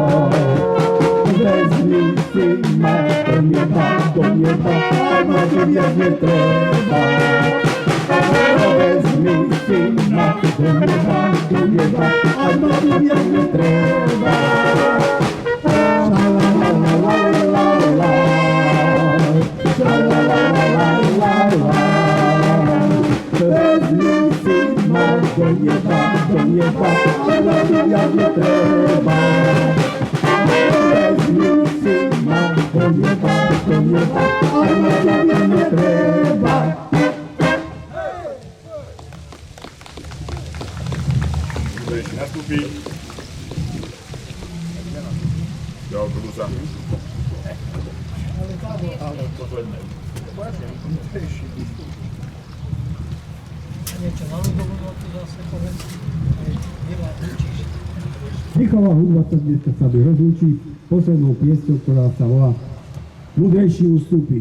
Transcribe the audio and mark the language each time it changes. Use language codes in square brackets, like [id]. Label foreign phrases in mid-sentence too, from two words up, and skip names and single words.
[sk] Vezmi si ma do nieba, [pl] a na ziemię nie trzeba. [sk] Vezmi si ma do nieba, [pl] a na ziemię nie trzeba. Sha-la-la-la-la-la-la, sha-la-la-la-la-la-la. [sk] Vezmi si ma do nieba, [pl] a na ziemię nie trzeba. [sk] Vezmi si ma do nieba, [pl] a na ziemię nie trzeba. Kto jeszcze nastąpi? Do autobusa. [sk] Ale posledné. Niečo na ľudovú notu zase povedz. Michová hudba sa dnes sa rozlúči poslednou piesťou, ktorá sa volá Múdrejší ústupy.